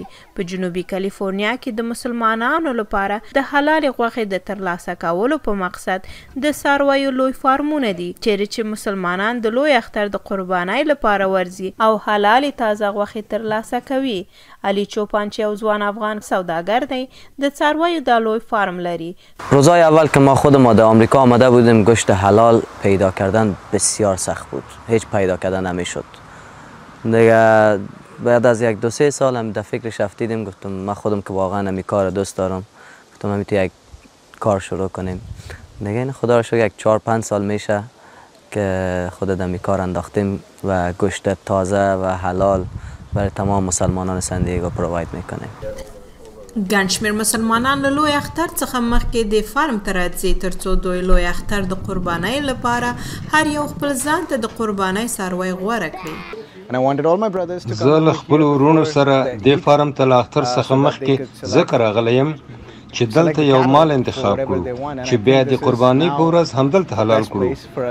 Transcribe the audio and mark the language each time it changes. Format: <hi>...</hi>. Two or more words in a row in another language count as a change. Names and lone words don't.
<ps>په جنوبي کالیفورنیا کې د مسلمانانو لپاره د حلالې غوښې د ترلاسه کولو په مقصد د څارویو لوی فارمونه دي چیرې چې مسلمانان د لوی اختر د قربانۍ لپاره ورځي او حلالې تازه غوښې ترلاسه کوي. علی چوپان چې یو ځوان افغان سوداگر دی د څارویو دا لوی فارم لري.</ps> <fa>روزای اول که ما خود د آمریکا آمده بودیم گوشت حلال پیدا کردن بسیار سخت بود، هیچ پیدا کردن نمیشد. دیگه بعد از 1-2-3 سال هم در فکرش افتیدیم، گفتم من خودم که واقعا همی کار دوست دارم، گفتم همی یک کار شروع کنیم. دیگه این خدا رو شکر 4-5 سال میشه که خود همی کار انداختیم و گوشت تازه و حلال برای تمام مسلمانان سندیگو پروواید میکنیم.</fa> <ps>ګڼ شمېر مسلمانان له لوی اختر څخه مخکې د فارم ته راځي ترڅو دوی لوی اختر د قربانۍ لپاره هر یو خپل ځان ته د قربانۍ څاروی غوره کړي. زه له خپلو ورونو سره دې فارم ته له اختر څخه مخکې ځکه راغلی یم چې دلته یو مال انتخاب کړو چې بیا د قربانۍ په ورځ همدلته حلال کړو.</ps>